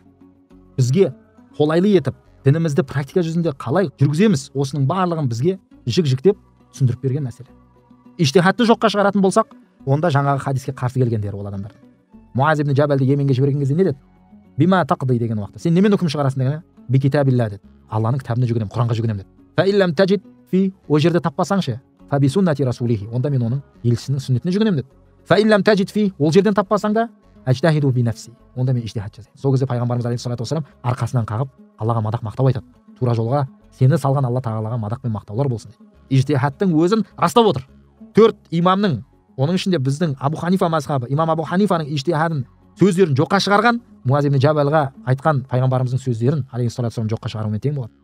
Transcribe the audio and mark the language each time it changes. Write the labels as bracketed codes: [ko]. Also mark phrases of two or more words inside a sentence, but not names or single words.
[kk] Бізге қолайлы етіп, дінімізді практика жүзінде қалай жүргіземіз, осының барлығын бізге жік-жіктеп түсіндіріп берген мәселе. Иштихадты жоққа шығаратын болсақ, онда жаңағы хадиске қарсы келгендер ол адамдар. Муаз ибн Джабалды Йеменге жіберген кезде не деді? [ar] بما تقضي [kk] деген уақытта. Сен немен үкім шығарасың деген? [ar] بكتاب الله деді. [kk] Алланың кітабына жүгінемін, Құранға жүгінемін деді. [ar] فإن لم تجد في, [kk] о жерде таппасаңшы, [ar] فبسنة رسوله, [kk] онда мен оның елшісінің сүннетіне жүгінемін деді. [ar] فإن لم تجد في, [kk] ол жерден таппасаң да, [ar] أجتهد بنفسي, [kk] онда мен иштихад жасаймын. Сол кезде пайғамбарымыз [ar] عليه الصلاة والسلام [kk] арқасынан қағып Аллаға мадақ мақтау айтады. Тура жолға сені салған Алла Тағалаға мадақ пен мақтаулар болсын дейді. Иштихадтың өзін растап отыр. 4 имамның, оның ішінде біздің Абу Ханифа мазхабы, имам Абу Ханифаның иштихадын сөздерін жоққа шығарған, Муаз ибн Джабалға айтқан пайғамбарымыздың сөздерін [ar] عليه الصلاة والسلام [kk] жоққа шығарумен тең болады.